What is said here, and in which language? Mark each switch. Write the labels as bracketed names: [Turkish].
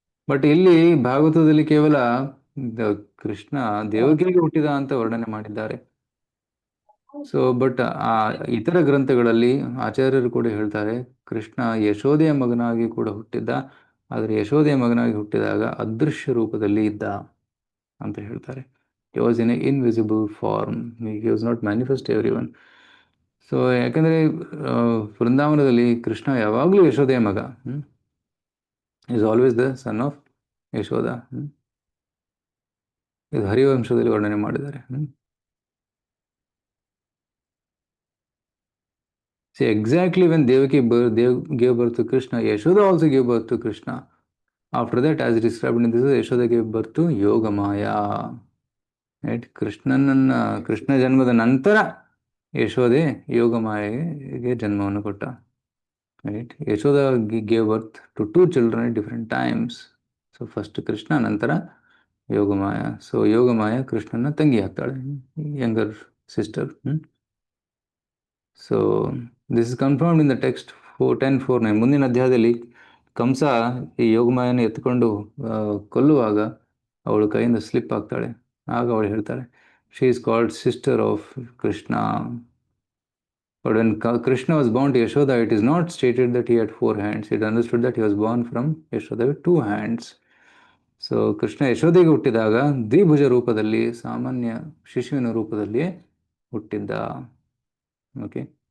[Kannada] But ಇಲ್ಲಿ ಭಾಗವತದಲ್ಲಿ ಕೇವಲ ಕೃಷ್ಣ ದೇವಕಿಗೆ ಹುಟ್ಟಿದ ಅಂತ ವರ್ಣನೆ ಮಾಡಿದ್ದಾರೆ. ಸೊ ಬಟ್ ಆ ಇತರ ಗ್ರಂಥಗಳಲ್ಲಿ ಆಚಾರ್ಯರು ಕೂಡ ಹೇಳ್ತಾರೆ ಕೃಷ್ಣ ಯಶೋದೆಯ ಮಗನಾಗಿ ಕೂಡ ಹುಟ್ಟಿದ್ದ, ಆದರೆ ಯಶೋದೆಯ ಮಗನಾಗಿ ಹುಟ್ಟಿದಾಗ ಅದೃಶ್ಯ ರೂಪದಲ್ಲಿ ಇದ್ದ ಅಂತ ಹೇಳ್ತಾರೆ. [English] he was in an invisible form, he was not manifest to everyone. [Kannada] So ಯಾಕಂದರೆ ವೃಂದಾವನದಲ್ಲಿ ಕೃಷ್ಣ ಯಾವಾಗಲೂ ಯಶೋದೆಯ ಮಗ, [English] Is always the son of Yashoda. [Kannada] ಇದು ಹರಿವಂಶದಲ್ಲಿ ವರ್ಣನೆ ಮಾಡಿದ್ದಾರೆ. [English] See, exactly when Dev gave birth to Krishna, Yashoda also gave birth to Krishna. After that, as described in this, Yashoda gave birth to Yogamaya. Right? [Kannada] Krishna ಜನ್ಮದ ನಂತರ ಯಶೋದೆ ಯೋಗಮಾಯೆಗೆ ಜನ್ಮವನ್ನು ಕೊಟ್ಟ. [English] Right? Yashoda gave birth to 2 children at different times. So first Krishna, [Kannada] ನಂತರ Yogamaya. So Yogamaya ಕೃಷ್ಣನ ತಂಗಿ ಆಗ್ತಾಳೆ, [English] Younger sister. So this is confirmed in the text 10:4-9. [Kannada] ಮುಂದಿನ ಅಧ್ಯಾಯದಲ್ಲಿ ಕಂಸ ಈ ಯೋಗಮಾಯನ ಎತ್ಕೊಂಡು ಕೊಲ್ಲುವಾಗ ಅವಳು ಕೈಯಿಂದ ಸ್ಲಿಪ್ ಆಗ್ತಾಳೆ. ಆಗ ಅವಳು ಹೇಳ್ತಾಳೆ, [English] She is called sister of Krishna. But when Krishna was born to Yashoda, it is not stated that he had 4 hands. It understood that he was born from Yashoda with 2 hands. [Kannada] So Krishna ಯಶೋದೆಗೆ ಹುಟ್ಟಿದಾಗ ದ್ವಿಭುಜ ರೂಪದಲ್ಲಿ, ಸಾಮಾನ್ಯ ಶಿಶುವಿನ ರೂಪದಲ್ಲಿಯೇ ಹುಟ್ಟಿದ್ದ. Okay.